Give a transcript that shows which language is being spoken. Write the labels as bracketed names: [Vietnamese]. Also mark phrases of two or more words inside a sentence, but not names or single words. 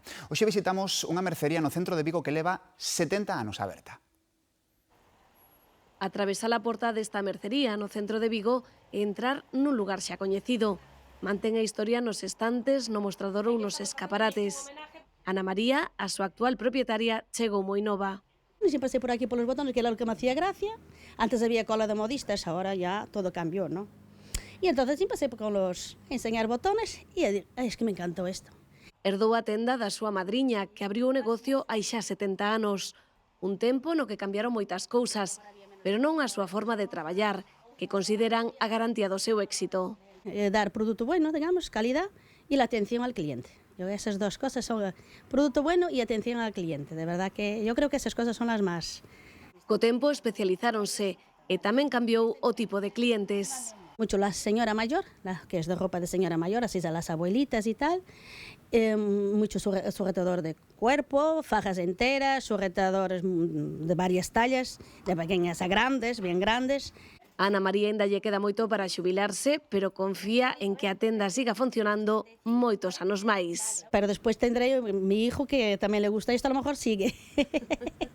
[Galician] Hoxe visitamos unha mercería no centro de Vigo que leva 70 anos aberta. Atravesar a porta desta mercería no centro de Vigo e entrar nun lugar xa coñecido. Mantén a historia nos estantes, no mostrador ou nos escaparates. Ana María, a súa actual propietaria, chegou moi nova. [Spanish] Sí, pasé por aquí por los botones, que era lo que me hacía gracia. Antes había cola de modistas, ahora ya todo cambió, ¿no? Y entonces sí pasé con los enseñar botones y es que me encantó esto. [Galician] Herdou a tenda da súa madriña, que abriu o negocio hai xa 70 anos. Un tempo no que cambiaron moitas cousas, pero non a súa forma de traballar, que consideran a garantía do seu éxito. [Spanish] Dar producto bueno, digamos, calidad y la atención al cliente. Esas dos cosas son producto bueno y atención al cliente. De verdad que yo creo que esas cosas son las más. [Galician] Co tempo especializáronse e tamén cambiou o tipo de clientes. [Spanish] Mucho la señora mayor, que es de ropa de señora mayor, así a las abuelitas y tal. Mucho sujetador de cuerpo, fajas enteras, sujetadores de varias tallas, de pequeñas a grandes, bien grandes. [Galician] A Ana María ainda lle queda moito para xubilarse, pero confía en que a tenda siga funcionando moitos anos máis. [Spanish] Pero después tendré mi hijo, que también le gusta esto, a lo mejor sigue.